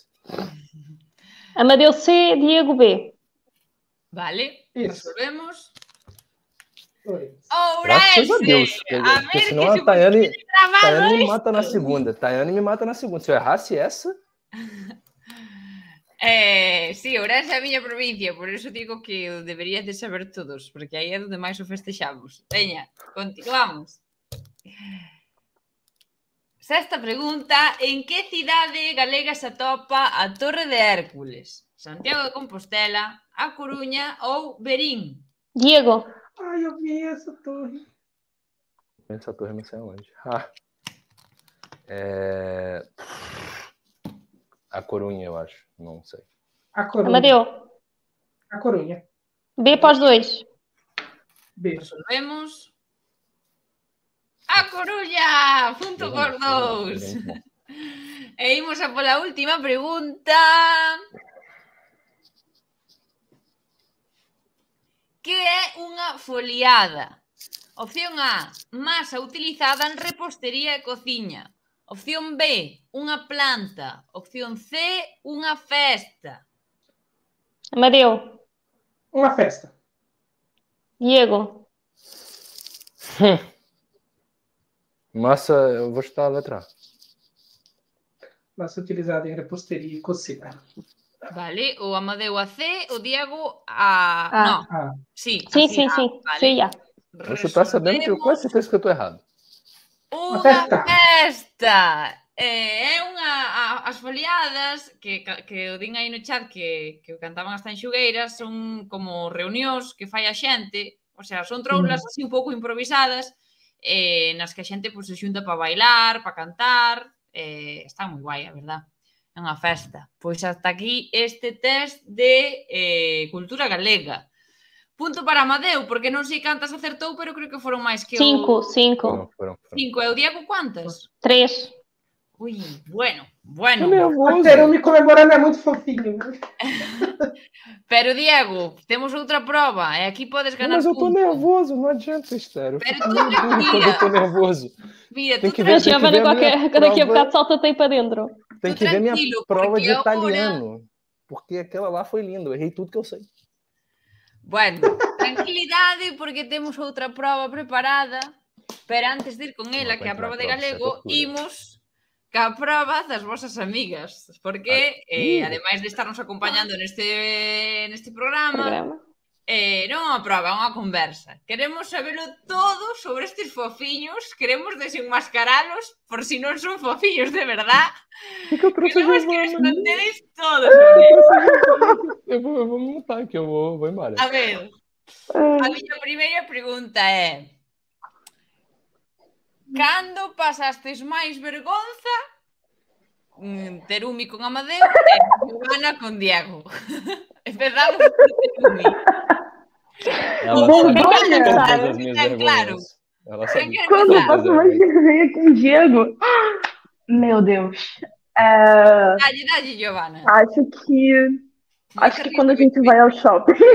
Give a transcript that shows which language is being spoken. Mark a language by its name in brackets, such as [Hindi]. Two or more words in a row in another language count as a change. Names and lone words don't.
[Galician] Amadeu C, Diego B. Vale, [Portuguese] Isso. [Galician] resolvemos. [Portuguese] Graças a [Galician] Ourense! [Portuguese] Deus. [Galician] A [Portuguese] Porque [Galician] ver [Portuguese] senão [Galician] que [Portuguese] a Tayane [Galician] gravado [Portuguese] me [Galician] isto. [Portuguese] mata na segunda. Tayane me mata na segunda. Se eu errasse essa... [Galician] Sí, Ourense é a miña provincia, por eso digo que o deberías de saber todos, porque aí é onde máis o festexamos. Veña, continuamos. Sexta pregunta, en que cidade galega se atopa a Torre de Hércules? Santiago de Compostela, A Coruña ou Verín? Diego. [Portuguese] Ai, eu vi essa torre. Essa torre não sei aonde. A Corunha, eu acho. Não sei. [Galician] A Coruña. Amadeu. [Portuguese] A Coruña. B para os dois. Beijo. [Galician] Resolvemos. A Coruña! Punto por dous. E imos a pola última pregunta. Que é unha foliada? Opción A, masa utilizada en repostería e cociña. Opción B, unha planta. Opción C, unha festa. Amadeu. [Portuguese] Uma festa. [Galician] Diego. [Portuguese] Massa, eu vou chutar a letra A. Massa utilizada em reposteria e cocina. [Galician] Vale, o Amadeu a C, o Diego a... [Portuguese] Não, sim. Sim, assim, sim, sim. [Galician] Vale. [Portuguese] Sim, já. Vou chutar sabendo que eu quase certeza que eu tô errado. [Galician] Unha festa. festa! É unha... As foliadas, que o din aí no chat que cantaban as tanxugueiras, son como reunións que fai a xente, [Spanish] o sea, [Galician] son troulas así un pouco improvisadas, nas que a xente pues, se xunta para bailar, para cantar, está moi guai, a verdad. É unha festa. Pois hasta aquí este test de cultura galega. Punto para Amadeu, porque non sei cantas acertou, pero creo que foron máis que o... [Portuguese] Cinco. Foram. [Galician] 5. E o Diego quantas? 3. Ui, bueno. [Portuguese] O Terume comemorando é muito fofinho. Né? [Galician] Pero, Diego, temos outra prova. E aqui podes ganar [Portuguese] Mas eu tô [Galician] punto. [Portuguese] nervoso, não adianta, Estéreo. [Galician] Pero [Portuguese] Eu [Galician] tu [Portuguese] fico nervoso quando eu tô nervoso. [Galician] Mira, [Portuguese] Tem [Galician] tu [Portuguese] que ver, [Galician] A Giovana daqui a [Portuguese] prova. [Galician] bocado salta aí para dentro. [Portuguese] Tem que ver minha [Galician] tranquilo, [Portuguese] prova [Galician] porque [Portuguese] de [Galician] agora- [Portuguese] italiano. Porque aquela lá foi linda. Eu errei tudo que eu sei. [Galician] Bueno, tranquilidade, porque temos outra prova preparada. Pero antes de ir con ela, [Portuguese] Não [Galician] que é a [Portuguese] aguento [Galician] prova de [Portuguese] na prova, [Galician] galego, [Portuguese] isso é tortura. [Galician] imos ca prova das vosas amigas. Porque, ademais de estarnos acompañando neste programa, non é unha prova, é unha conversa. Queremos sabelo todo sobre estes fofiños, queremos desenmascaralos por si non son fofiños de verdad. [Portuguese] Que eu trouxe a [Galician] Queremos que nos [Portuguese] Giovana? [Galician] contedes todo sobre eles. [Portuguese] Eu vou me montar aqui, eu vou embora. [Galician] A ver, a miña primeira pregunta é: cando pasastes máis vergonza? Terumi con Amadeu e Giovana con Diego. Empezamos por Terumi. [Portuguese] Ela Vergonha, sabe todas sabe? as minhas É claro. vergonhas. Ela sabe Quem quer Quando eu começar? passo mais vergonha com o Diego. Meu Deus. Dá-lhe, Giovana. Acho que quando a gente vai ao shopping.